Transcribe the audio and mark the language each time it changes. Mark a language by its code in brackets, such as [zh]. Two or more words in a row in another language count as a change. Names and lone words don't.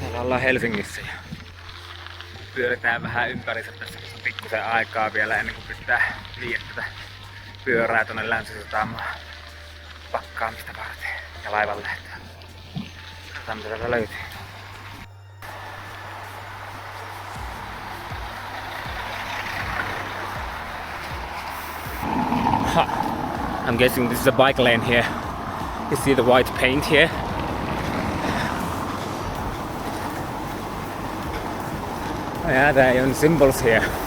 [fi] ollaan Helsingissä ja pyöritään vähän ympärissä tässä pikkusen aikaa vielä ennen kuin pitää viedä tätä pyörää tonne Länsi-Satamaan pakkaamista varten ja laivalle. Katsotaan mitä täältä löytyy. [en] I'm guessing this is a bike lane here. You see the white paint here? Oh yeah, there are even symbols here.